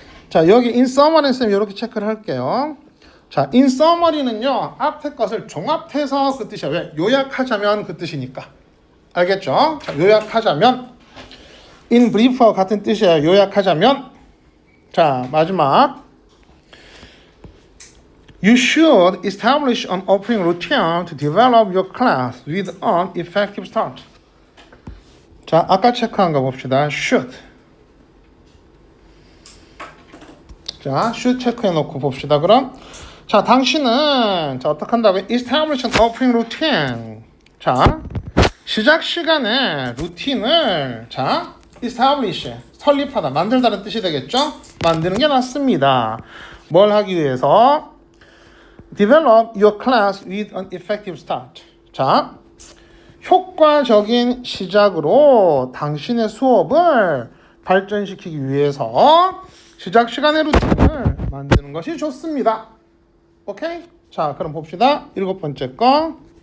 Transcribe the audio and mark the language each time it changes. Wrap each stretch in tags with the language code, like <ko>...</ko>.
<ko>자, 여기 in summary는 쌤 이렇게 체크를 할게요. 자, in summary는요, 앞에 것을 종합해서 그 뜻이야. 왜? 요약하자면 그 뜻이니까. 알겠죠? 자, 요약하자면 in briefer 같은 뜻이야. 요약하자면. 자, 마지막.</ko> <en>You should establish an opening routine to develop your class with an effective start.</en> <ko>자, 아까 체크한 거 봅시다.</ko> <en>should.</en> <ko>자, should 체크해 놓고 봅시다. 그럼 자, 당신은 자, 어떻게 한다고?</ko> <en>establish an opening routine.</en> <ko>자, 시작 시간에 루틴을 자, establish 설립하다, 만들다는 뜻이 되겠죠? 만드는 게 낫습니다. 뭘 하기 위해서?</ko> <en>Develop your class with an effective start.</en> <ko>자, 효과적인 시작으로 당신의 수업을 발전시키기 위해서 시작 시간의 루틴을 만드는 것이 좋습니다. 오케이? 자, 그럼 봅시다. 일곱 번째 거.</ko>